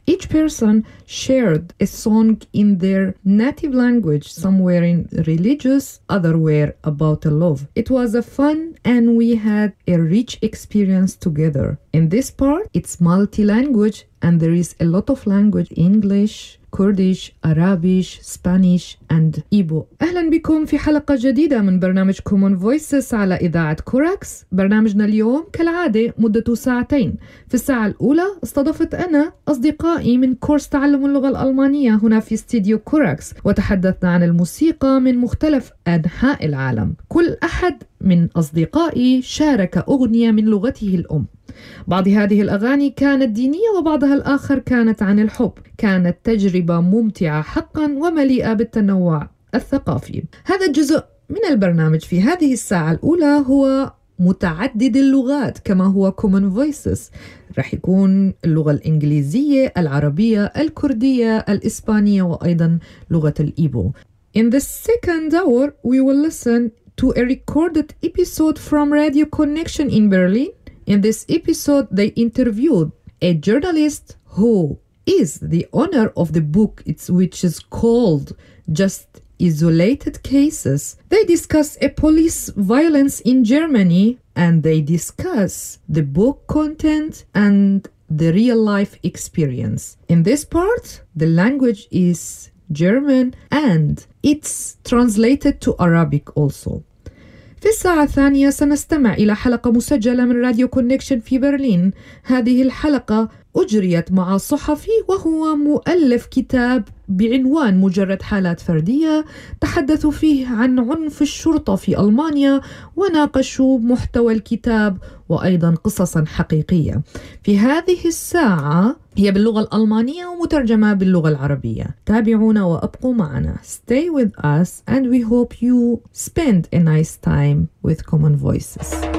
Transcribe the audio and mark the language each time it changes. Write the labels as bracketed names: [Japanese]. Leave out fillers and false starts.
[English] Each person shared a song in their native language, somewhere in religious, otherwhere about a love. It was a fun and we had a rich experience together. In this part, it's multi-language and there is a lot of language, English, Kurdish, Arabic, Spanish, and Ibo. [Arabic] أهلا بكم في حلقة جديدة من برنامج Common Voices على إذاعة كوراكس. برنامجنا اليوم كالعادة مدة ساعتين. في الساعة الأولى استضفت أنا أصدقائي من كورس تعلم اللغة الألمانية هنا في استديو كوراكس وتحدثنا عن الموسيقى من مختلف أنحاء العالم. كل أحد من أصدقائي شارك أغنية من لغته الأم. بعض هذه الأغاني كانت دينية وبعضها الآخر كانت عن الحب. كانت تجربة ممتعة حقا ومليئة بالتنوع الثقافي. هذا الجزء من البرنامج في هذه الساعة الأولى هو متعدد اللغات كما هو Common Voices. رح يكون اللغة الإنجليزية، العربية، الكردية، الإسبانية وأيضا لغة الإيبو. [English] In the second hour we will listen to a recorded episode from Radio Connection in Berlin. In this episode, they interviewed a journalist who is the owner of the book, which is called Just Isolated Cases. They discuss a police violence in Germany and they discuss the book content and the real life experience. In this part, the language is German and it's translated to Arabic also. [Arabic] في الساعة الثانية سنستمع إلى حلقة مسجلة من راديو كونكشن في برلين. هذه الحلقة أجريت مع صحفي وهو مؤلف كتاب بعنوان مجرد حالات فردية. تحدثوا فيه عن عنف الشرطة في ألمانيا وناقشوا محتوى الكتاب وأيضا قصصا حقيقية. في هذه الساعة هي باللغة الألمانية ومترجمة باللغة العربية. تابعونا وأبقوا معنا. [English] Stay with us and we hope you spend a nice time with Common Voices.